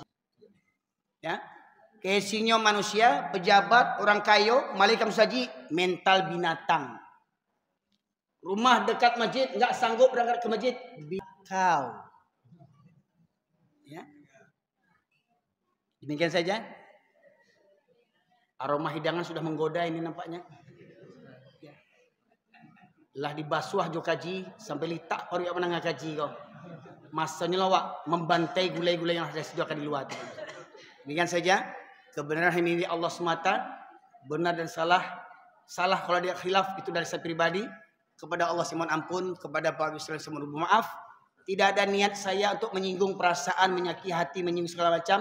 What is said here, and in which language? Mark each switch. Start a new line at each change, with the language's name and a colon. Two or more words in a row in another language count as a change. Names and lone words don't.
Indonesian: Ya, casingnya manusia, pejabat, orang kaya, malik musaji, mental binatang. Rumah dekat masjid, nggak sanggup berangkat ke masjid, kau. Ya, demikian saja. Aroma hidangan sudah menggoda ini nampaknya.
Minangkabau: Lah dibasuh jo kaji sampai litak orang yang menangah kaji kau.
Indonesian: Masanya lawak membantai gulai-gulai yang ada sediakan di luar. Demikian saja. Kebenaran ini Allah semata. Benar dan salah. Salah kalau dia khilaf itu dari saya pribadi. Kepada Allah saya mohon ampun. Kepada Pak Yusril saya mohon maaf. Tidak ada niat saya untuk menyinggung perasaan, menyakiti hati, menyinggung segala macam.